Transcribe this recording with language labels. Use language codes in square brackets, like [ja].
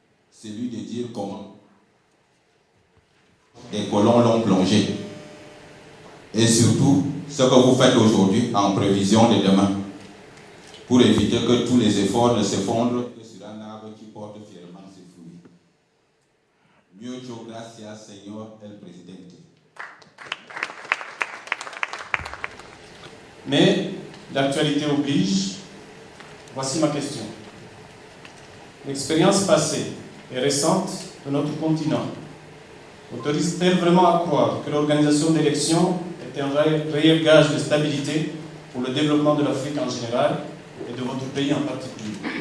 [fr] Celui de dire comment les colons l'ont plongé. Et surtout, ce que vous faites aujourd'hui en prévision de demain, pour éviter que tous les efforts ne s'effondrent que sur un arbre qui porte fièrement ses fruits. [es] Muchas gracias, señor el presidente. [fr] Mais l'actualité oblige. Voici ma question. L'expérience passée et récente de notre continent autorise-t-elle vraiment à croire que l'organisation d'élections est un réel gage de stabilité pour le développement de l'Afrique en général et de votre pays en particulier?